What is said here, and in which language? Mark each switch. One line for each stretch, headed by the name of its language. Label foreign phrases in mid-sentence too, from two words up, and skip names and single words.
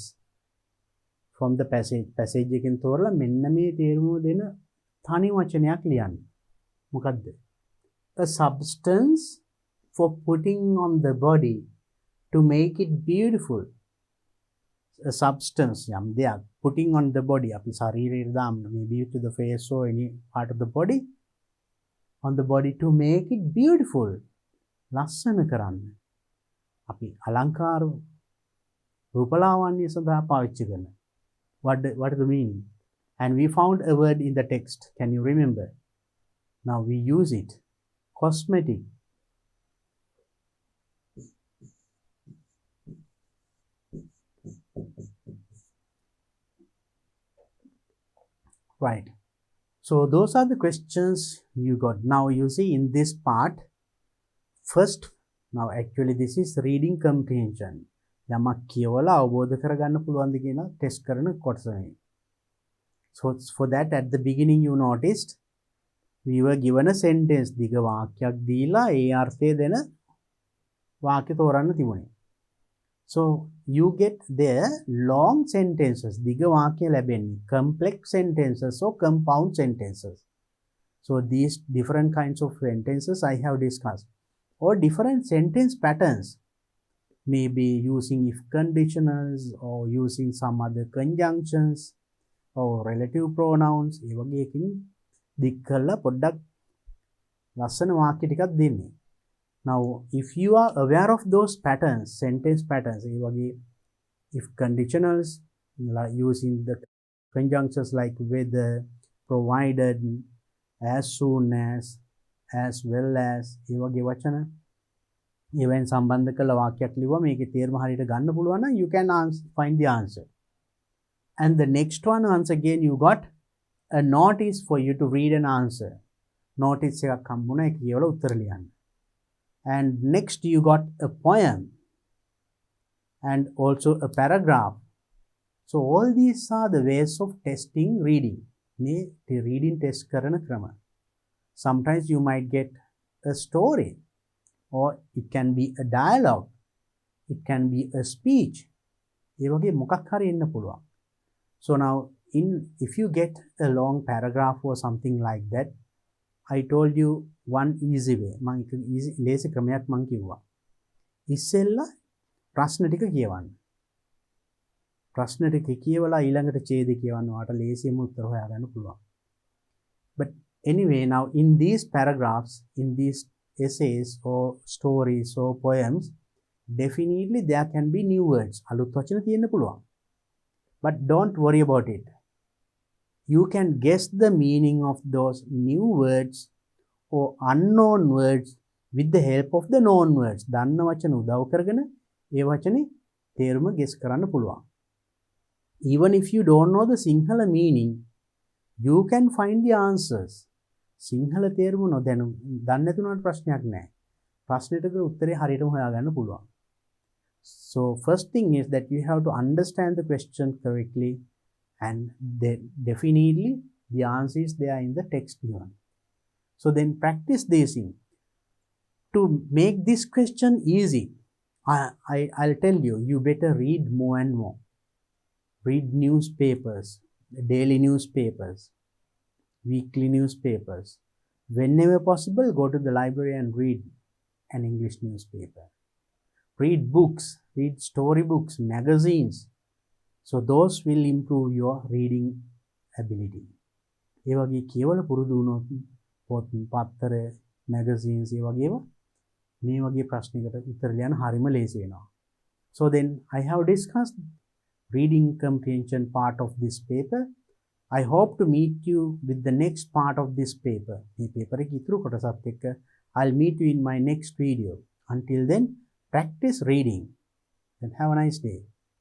English: From the passage
Sinhala: එකෙන් තෝරලා මෙන්න මේ තේරුම දෙන තනි වචනයක් ලියන්න. මොකද්ද?
English: A substance for putting on the body to make it beautiful. A substance
Sinhala: යම් දෙයක්
English: putting on the body
Sinhala: අපි ශරීරයට දාන්න,
English: maybe to the face or any part of the body, on the body to make it beautiful.
Sinhala: ලස්සන කරන්න. අපි අලංකාර රූපලාවන්‍ය සඳහා පාවිච්චි කරන.
English: What is the meaning? And we found a word in the text. Can you remember? Now we use it. Cosmetic. Right. So those are the questions you got. Now you see in this part, first, now actually this is reading comprehension.
Sinhala: යමක් කියවලා අවබෝධ කරගන්න පුළුවන්ද කියන ටෙස්ට් කරන කොටස නේ.
English: So for that at the beginning you noticed we were given a sentence.
Sinhala: දිග වාක්‍යයක් දීලා ඒ අර්ථය දෙන වාක්‍ය තෝරන්න තිබුණේ.
English: So you get there long sentences.
Sinhala: දිග වාක්‍ය ලැබෙන්නේ
English: complex sentences or compound sentences. So these different kinds of sentences I have discussed, or different sentence patterns. Maybe using if conditionals or using some other conjunctions or relative pronouns.
Sinhala: ඒ වගේ එකකින් දික් කරලා පොඩ්ඩක් ලස්සන වාක්‍ය ටිකක් දෙන්නේ.
English: Now if you are aware of those patterns, sentence patterns,
Sinhala: ඒ වගේ
English: if conditionals like using the conjunctions like whether, provided, as soon as well as,
Sinhala: ඒ වගේ වචන even සම්බන්ධ කළ වාක්‍යයක් ලිව්වා මේකේ තේරුම හරියට ගන්න පුළුවන් නම්
English: you can find the answer. And the next one, once again you got a notice for you to read an answer.
Sinhala: Notice එකක් හම්බුණා ඒක කියවලා උත්තර ලියන්න.
English: And next you got a poem and also a paragraph. So all these are the ways of testing reading.
Sinhala: මේ
English: reading test
Sinhala: කරන ක්‍රම.
English: Sometimes you might get a story, or it can be a dialogue, it can be a speech.
Sinhala: ඒ වගේ මොකක් හරි එන්න පුළුවන්.
English: So now if you get a long paragraph or something like that, I told you one easy way.
Sinhala: මම එක easy ලේසි ක්‍රමයක් මම කිව්වා. ඉස්සෙල්ලා ප්‍රශ්න ටික කියවන්න. ප්‍රශ්න ටික කියවලා ඊළඟට ඡේදය කියවන්න ඔයාලට ලේසියෙන්ම උත්තර හොයාගන්න පුළුවන්.
English: But anyway, now in these paragraphs, in these essays or stories or poems, definitely there can be new words.
Sinhala: අලුත් වචන තියෙන්න පුළුවන්.
English: But don't worry about it. You can guess the meaning of those new words or unknown words with the help of the known words.
Sinhala: දන්න වචන උදව් කරගෙන ඒ වචනේ තේරුම guess කරන්න පුළුවන්.
English: Even if you don't know the Sinhala meaning, you can find the answers.
Sinhala: සිංහල තේරුම නොදැනු දන්නේ නැතුණාට ප්‍රශ්නයක් නැහැ. ප්‍රශ්නෙට උත්තරේ හරියටම හොයාගන්න පුළුවන්.
English: So first thing is that you have to understand the question correctly, and then definitely the answer is there in the text given. So then practice this thing. To make this question easy, I'll tell you, you better read more and more. Read newspapers, daily newspapers, weekly newspapers. Whenever possible, go to the library and read an English newspaper. Read books, read storybooks, magazines. So those will improve your reading ability.
Sinhala: ඒ වගේ කියවල පුරුදු වුණොත් පොත් පත්තර magazines ඒ වගේම මේ වගේ ප්‍රශ්නයකට උත්තර ලියන්න හරිම ලේසි වෙනවා.
English: So then I have discussed reading comprehension part of this paper. I hope to meet you with the next part of this paper.
Sinhala: මේ paper එකේ ඉතුරු කොටසත් එක්ක
English: I'll meet you in my next video. Until then, practice reading and have a nice day.